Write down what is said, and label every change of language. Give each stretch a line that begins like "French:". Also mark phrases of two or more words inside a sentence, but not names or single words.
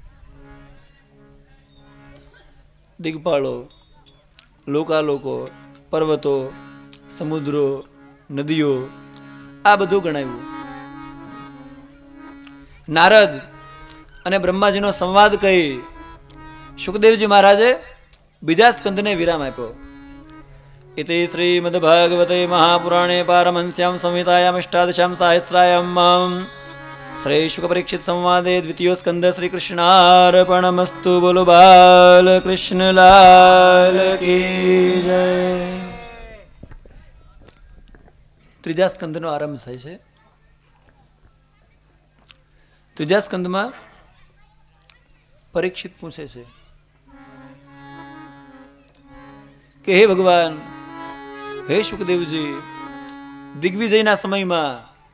Gujarati: દિગ્પાળો, લોકાલોકો, પર્વતો, સમુદ્રો, નદીઓ, આ બધું ગણાવ્યું. નારદ અને બ્રહ્માજીનો સંવાદ કહી શુકદેવજી મહારાજે બીજા સ્કંદને વિરામ આપ્યો.
Sanskrit: इति श्रीमद्भागवते महापुराणे पारमहंस्यां संहितायां अष्टादशां सहस्रायां श्री शुकपरीक्षित संवादे द्वितीयो स्कंद श्री कृष्णार्पणमस्तु.
Hindi: बोलो बाल कृष्ण लाल की जय.
Gujarati: ત્રીજા સ્કંદનો આરંભ થાય છે. ત્રીજા સ્કંદમાં પરીક્ષિત પૂછે છે કે હે ભગવાન, હે શુકદેવજી, દિગ્વિજયના સમયમાં